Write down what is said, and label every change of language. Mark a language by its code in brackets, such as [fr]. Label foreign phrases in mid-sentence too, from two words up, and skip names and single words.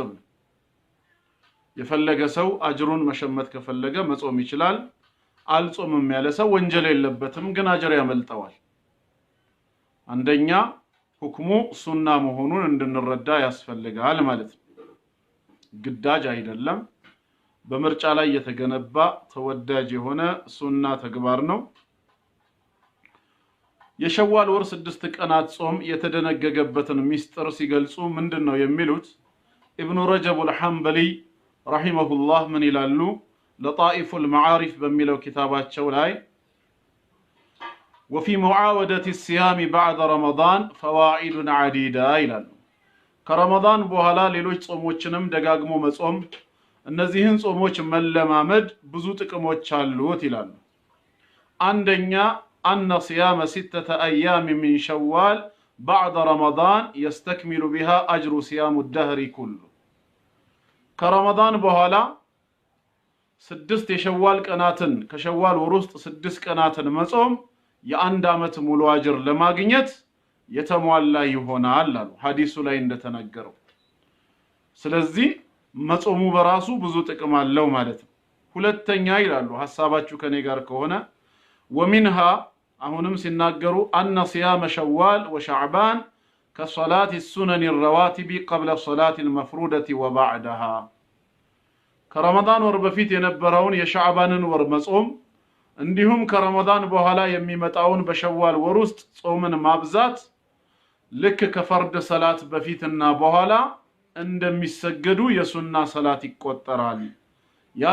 [am] ነው። የፈለገ ሰው አጅሩን መሸመት ከፈለገ መጾም ይችላል። አልጾምም ያለ ሰው ወንጀል የለበትም፣ ግን አጅር ያመልጠዋል። አንደኛ ሁክሙ ሱና መሆኑን እንድንረዳ ያስፈልጋል ማለት ነው። ግዳጅ አይደለም፣ በምርጫ ላይ የተገነባ ተወዳጅ የሆነ ሱና ተግባር ነው። የሸዋል ወር 6 ቀናት ጾም የተደነገገበትን ሚስጥር ሲገልጹ ምንድነው የሚሉት? ኢብኑ ረጀብ አልሐንበሊ ረሂመሁላህ ምን ይላሉ? ለጣኢፉል መዓሪፍ በሚለው ኪታባቸው ላይ [ar] وفي معاودة الصيام بعد رمضان فوائد عديدة [am] ይላሉ። ከረመዳን በኋላ ሌሎች ጾሞችንም ደጋግሞ መጾም እነዚህን ጾሞች መለማመድ ብዙ ጥቅሞች አሉት ይላሉ። አንደኛ [ar] أن صيام 6 أيام من شوال بعد رمضان يستكمل بها أجر صيام الدهر كله كرمضان بهالا [am] 6 የሸዋል ቀናትን ከሸዋል ወር ውስጥ 6 ቀናትን መጾም የአንድ አመት ሙሉ አጅር ለማግኘት የተሟላ ይሆናል አሉ ሐዲሱ ላይ እንደተነገረው። ስለዚህ መጾሙ በራሱ ብዙ ጥቅም አለው ማለት ነው። ሁለተኛ ይላሉ ሐሳባችሁ ከኔ ጋር ከሆነ ومنها አሁንም ሲናገሩ [ar] أن صيام شوال وشعبان [am] ከሶላት [ar] السنن الرواتب قبل الصلاة المفروضة وبعدها [am] ከረመዳን ወር በፊት የነበረውን የሸዕባንን ወር መጾም እንዲሁም ከረመዳን በኋላ የሚመጣውን በሸዋል ወር ውስጥ ጾምን ማብዛት ልክ ከፈርድ ሰላት በፊትና በኋላ እንደሚሰገዱ የሱና ሰላት ይቆጠራል። ያ